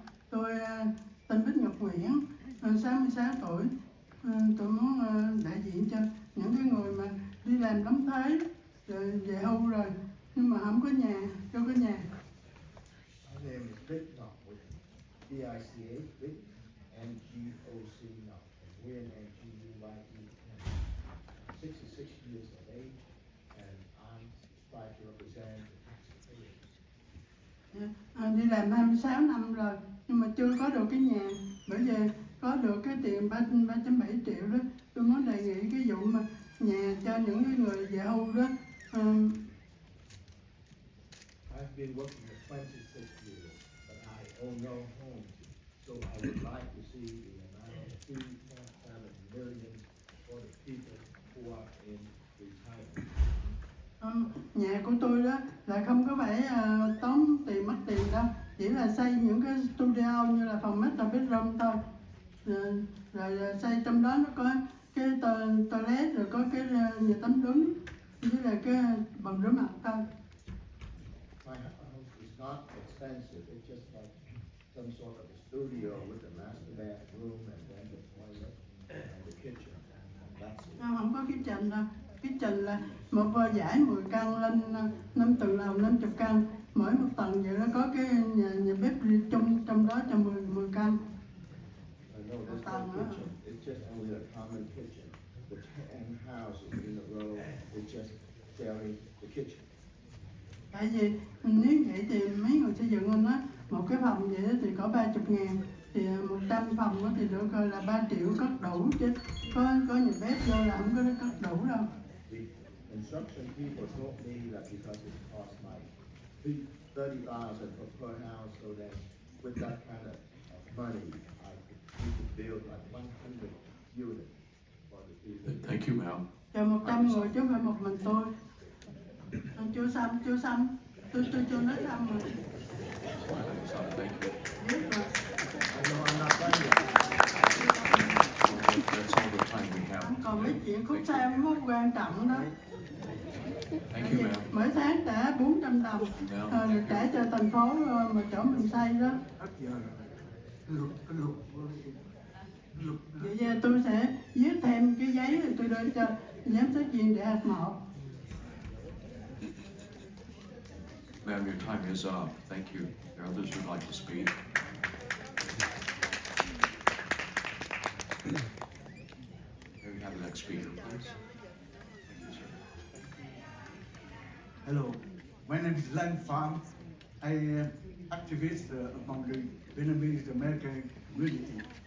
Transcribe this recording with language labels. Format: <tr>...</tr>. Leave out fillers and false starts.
<vi>Tôi tên Bích Ngọc Nguyễn, 66 tuổi. Tôi muốn đại diện cho những cái người mà đi làm đóng thuế rồi về hưu rồi nhưng mà không có nhà, chưa có nhà.</vi> <en>My name is Vic Ngọc, B-I-C-H, Vic, N-G-O-C Ngọc, Nguyen, N-G-U-Y-E, 66 years of age, and I'm trying to represent the taxpayers.</en> <vi>Đi làm 26 năm rồi nhưng mà chưa có được cái nhà. Bởi vì có được cái tiền 3,7 triệu đó, tôi muốn đề nghị cái vụ mà nhà cho những cái người về hưu đó.</vi> <en>I've been working for 26 years, but I own no home, so I would like to see the amount of 2.7 million for the people who are in retirement.</en> <vi>Nhà của tôi đó là không có phải tốn tiền mất tiền đâu, chỉ là xây những cái studio như là phòng master bedroom thôi. Rồi xây trong đó nó có cái toilet, rồi có cái nhà tắm đứng với là cái bồn rửa mặt thôi.</vi> <en>My house is not expensive, it's just like some sort of a studio with a master bathroom and then the toilet and the kitchen, and that's it.</en> <vi>Không có kitchen đâu. Kitchen là một dãy 10 căn lên 5 tầng lầu 50 căn. Mỗi một tầng vậy nó có cái nhà bếp chung trong đó cho 10 căn.</vi> <en>No, there's no kitchen, it's just only a common kitchen. The 10 houses in a row, it's just barely the kitchen.</en> <vi>Tại vì nếu vậy thì mấy người xây dựng anh á, một cái phòng vậy thì có 30.000, thì 100 phòng thì được là 3 triệu cất đủ chứ có nhà bếp vô là không có cất đủ đâu.</vi> <en>The construction people told me that because it cost like $30,000 per house, so that with that kind of money, we could build like 100 units for the people. Thank you, ma'am.</en> <vi>Chờ 100 người chứ không phải một mình tôi. Tôi chưa xong. Tôi chưa nói xong rồi.</vi> <en>Thank you.</en> <vi>Biết rồi.</vi> <en>I know I'm not done yet. That's all the time we have.</en> <vi>Còn mấy chuyện khúc sau mới quan trọng đó.</vi> <en>Thank you, ma'am.</en> <vi>Mỗi tháng trả 400 đồng, được trả cho thành phố mà chỗ mình xây đó. Vậy giờ tôi sẽ viết thêm cái giấy rồi tôi đưa cho giám sát viên để hạt 1.</vi> <en>Ma'am, your time is up. Thank you. There are others who'd like to speak. May we have the next speaker, please? Thank you, sir. Hello, my name is Lan Pham. I am activist among the Vietnamese American community.</en>